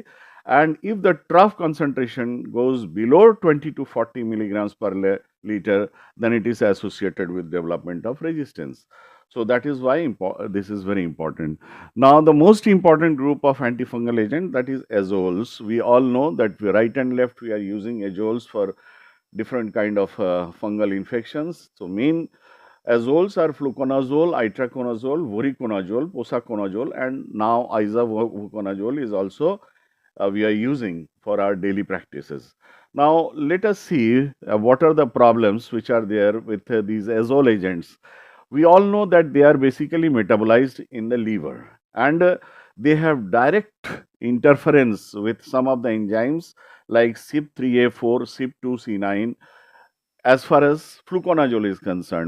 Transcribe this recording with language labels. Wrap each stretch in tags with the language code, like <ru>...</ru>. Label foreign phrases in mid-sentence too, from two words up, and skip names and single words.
<en>And if the trough concentration goes below 20 to 40 milligrams per liter, then it is associated with development of resistance. So that is why this is very important. Now, the most important group of antifungal agent, that is azoles. We all know that right and left we are using azoles for different kind of fungal infections. So main azoles are fluconazole, itraconazole, voriconazole, posaconazole, and now isovuconazole is also we are using for our daily practices. Now, let us see what are the problems which are there with these azole agents. We all know that they are basically metabolized in the liver, and they have direct interference with some of the enzymes like CYP3A4, CYP2C9 as far as fluconazole is concerned.</en>